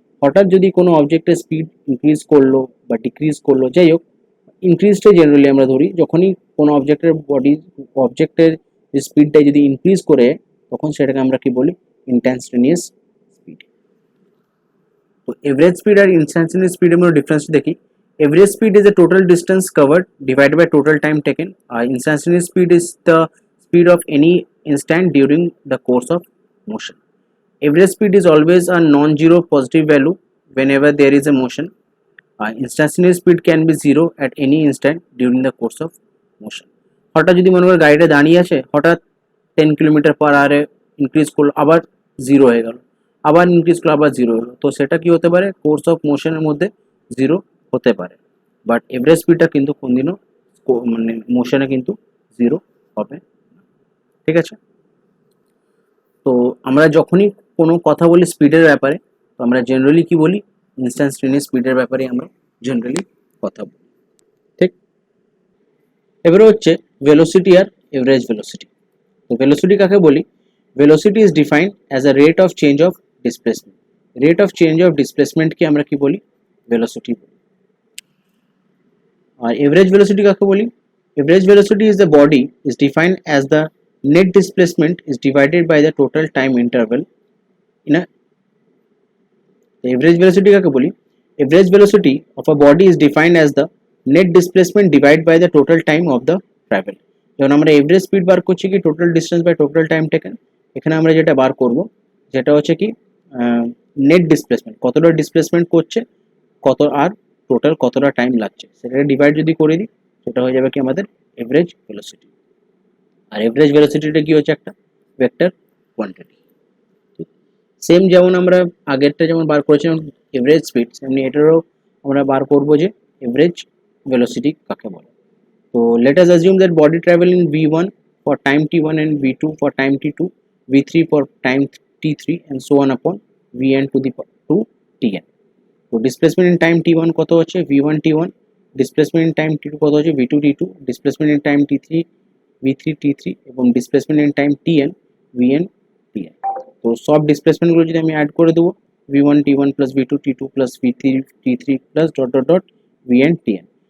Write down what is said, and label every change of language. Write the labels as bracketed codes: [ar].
[bn] হঠাৎ যদি কোনো অবজেক্টের স্পিড ইনক্রিজ করলো বা ডিক্রিজ করলো, যাই হোক ইনক্রিজটাই জেনারেলি আমরা ধরি, যখনই কোনো অবজেক্টের যে স্পিডটা যদি ইনক্রিজ করে তখন সেটাকে আমরা কি বলি ইনস্ট্যান্টেনিয়াস স্পিড। তো এভারেজ স্পিড আর ইনস্ট্যান্টেনিয়াস স্পিডের মধ্যে ডিফারেন্স দেখি। [en] Average speed is the total distance covered divided by total time taken. Instantaneous speed is the speed of any instant during the course of motion. Average speed is always a non-zero positive value whenever there is a motion. Instantaneous speed can be zero at any instant during the course of motion. [bn] হঠাৎ যদি মনে করো গাড়িটা দাঁড়িয়ে আছে, হঠাৎ 10 kilometre পার আওয়ারে increase করলো, আবার জিরো হয়ে গেল, আবার ইনক্রিজ করলো, আবার জিরো হলো, তো সেটা কি হতে পারে কোর্স অফ মোশনের মধ্যে জিরো হতে পারে। বাট এভারেজ স্পিডটা কিন্তু কোনদিনও মানে মোশনে কিন্তু জিরো হবে, ঠিক আছে। তো আমরা যখনই কোনো কথা বলি স্পিডের ব্যাপারে, তো আমরা জেনারেলি কি বলি ইনস্ট্যান্টেনিয়াস স্পিডের ব্যাপারে আমরা জেনারেলি কথা বলি, ঠিক। এবারে হচ্ছে ভেলোসিটি আর এভারেজ ভেলোসিটি। তো ভেলোসিটি কাকে বলি, [en] Velocity is defined as a rate of change of displacement. [bn] Rate of change of ডিসপ্লেসমেন্টকে আমরা কি বলি ভেলোসিটি বলি। আর এভারেজ ভেলোসিটি কাকে বলি, [en] Average velocity is the body is defined as the net displacement is divided by the total time interval in a average velocity কাকে বলি, average velocity of a body is defined as the net displacement divided by the total time of the travel। [bn] যখন আমরা average speed বার করছি কি total distance by total time taken, এখানে আমরা যেটা বার করব যেটা হচ্ছে কি নেট ডিসপ্লেসমেন্ট, কতটা ডিসপ্লেসমেন্ট করছে কত আর টোটাল কতটা টাইম লাগছে, সেটাকে ডিভাইড যদি করে দিই সেটা হয়ে যাবে কি আমাদের এভারেজ ভেলোসিটি। আর এভারেজ ভেলোসিটিটা কি হচ্ছে একটা ভেক্টর কোয়ান্টিটি। সেম যেমন আমরা আগেরটা যেমন বার করেছিলাম এভারেজ স্পিড, সেমনি এটারও আমরা বার করব যে এভারেজ ভেলোসিটি কাকে বলে। [en] তো let us assume that body travel in v1 for time t1 and v2 for time t2, v3 for time t3 and so on upon vn to the to tn। [bn] তো displacement in time t1 কত হচ্ছে v1 t1, displacement in time t2 কত হচ্ছে v2 t2, displacement in time t3 v3 t3 এবং displacement in time tn vn tn। তো সব ডিসপ্লেসমেন্টগুলো যদি আমি অ্যাড করে দেবো v1 t1 plus v2 t2 plus v3 t3 plus dot dot dot vn tn।